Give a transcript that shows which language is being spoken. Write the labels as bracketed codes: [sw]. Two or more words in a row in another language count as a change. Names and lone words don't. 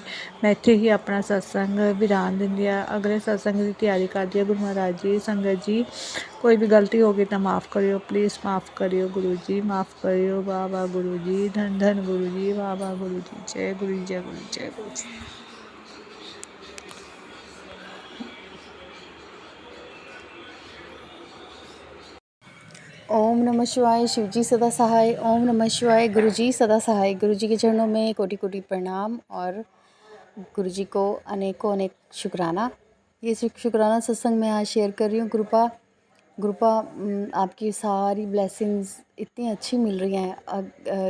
[pa] ਮੈਂ ਇੱਥੇ ਹੀ ਆਪਣਾ ਸਤਸੰਗ ਵਿਰਾਮ ਦਿੰਦੀ ਆ, ਅਗਲੇ ਸਤਸੰਗ ਦੀ ਤਿਆਰੀ ਕਰਦੀ ਆ ਗੁਰੂ ਮਹਾਰਾਜ ਜੀ। ਸੰਗਤ ਜੀ ਕੋਈ ਵੀ ਗਲਤੀ ਹੋ ਗਈ ਤਾਂ ਮਾफ़ ਕਰਿਓ, ਪਲੀਜ਼ ਮਾफ़ ਕਰਿਓ ਗੁਰੂ ਜੀ, ਮਾफ़ ਕਰਿਓ। ਵਾਹ ਵਾਹ ਗੁਰੂ ਜੀ, ਧੰਨ ਧੰਨ ਗੁਰੂ ਜੀ, ਵਾਹ ਵਾਹ ਗੁਰੂ ਜੀ, ਜੈ ਗੁਰੂ ਜੀ, ਜੈ ਗੁਰੂ ਜੀ, ਜੈ ਗੁਰੂ ਜੀ। [hi] ओम नमः शिवाय। शिव जी सदा सहाय। ओम नमः शिवाय। गुरु जी सदा सहाय। गुरु जी के चरणों में कोटि कोटि प्रणाम और गुरु जी को अनेकों अनेक शुक्राना। ये शुक्राना सत्संग मैं आज शेयर कर रही हूँ। गुरुपा आपकी सारी ब्लेसिंग्स इतनी अच्छी मिल रही हैं।